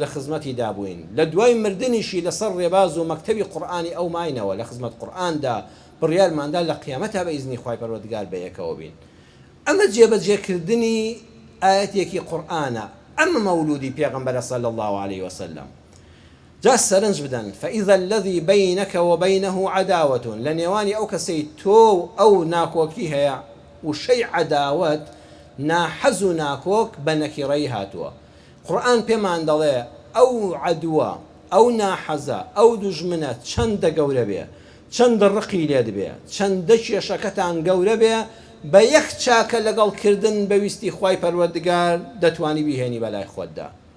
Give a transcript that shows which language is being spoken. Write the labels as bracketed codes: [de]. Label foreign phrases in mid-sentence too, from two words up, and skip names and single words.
[ckb] خزمەتی دابووین لە دوای مردنیشی لەسەر ڕێباز و مەکتەبی قورئانی ئەو ماینەوە لە خزمەت قورئاندا بڕیارماندا لە قیامەتە بە ئیزنی خوای پەروەردگار بەیەکەوە بین ئەمە جێبەجێکردنی ئاەتێکی قورئانە ئەمە مەولودی پێغەمبەرە [ar] صلی الله عليه وسلم [ckb] جا سەرنج بدەن فإذا [ar] الذي بينك وبينه عداوة [ckb] لە نێوانی ئەو کەسەی تۆ ئەو ناکۆکی هەیە وشەی عەداوەت ناحەز و ناکۆک بە نەکیڕەی هاتووە قورئان پێمان دەڵێ ئەو عەدووە ئەو ناحەزە ئەو دوژمنە چەندە گەورە بێ چەندە ڕقی لێت بێ چەندە کێشەکەتان گەورە بێ بە یەک چاکە لەگەڵکردن بەویستی خوای پەروەردگار دەتوانی بیهێنی بەلای خۆتدا